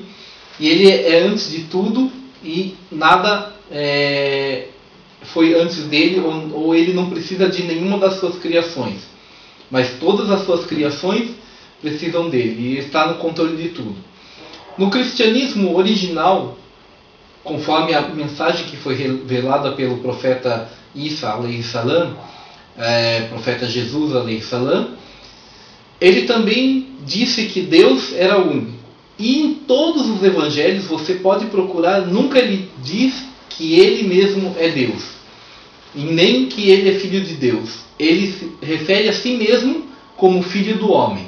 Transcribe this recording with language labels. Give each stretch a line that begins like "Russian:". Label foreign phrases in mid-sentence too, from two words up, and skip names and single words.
Portuguese: E ele é antes de tudo e nada foi antes dele, ou ele não precisa de nenhuma das suas criações. Mas todas as suas criações precisam dele. E ele está no controle de tudo. No cristianismo original, conforme a mensagem que foi revelada pelo profeta Isa,
Arabic: عليه السلام,
Portuguese: profeta Jesus,
Arabic: عليه السلام,
Portuguese: ele também disse que Deus era único. E em todos os evangelhos você pode procurar, nunca ele diz que ele mesmo é Deus, e nem que ele é filho de Deus. Ele se refere a si mesmo como filho do homem.